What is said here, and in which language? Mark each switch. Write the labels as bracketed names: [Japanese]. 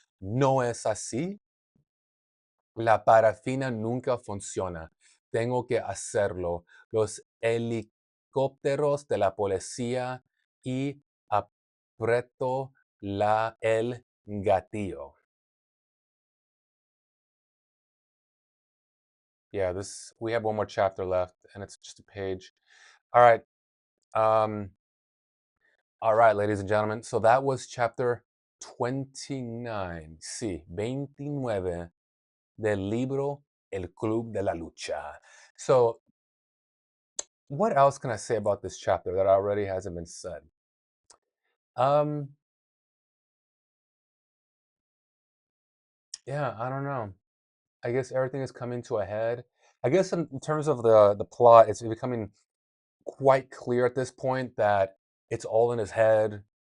[Spanish] ¿No es así? La parafina nunca funciona. Tengo que hacerlo. Los helicópteros de la policía y aprieto el gatillo. [English] Yeah, this we have one more chapter left, and it's just a page. All right. Um, all right, ladies and gentlemen. So that was chapter 29. [Spanish] Sí, 29 del libro El Club de la Lucha. [English] So, what else can I say about this chapter that already hasn't been said? Um, yeah, I don't know. I guess everything is coming to a head. I guess in terms of the plot, it's becoming quite clear at this point that it's all in his head.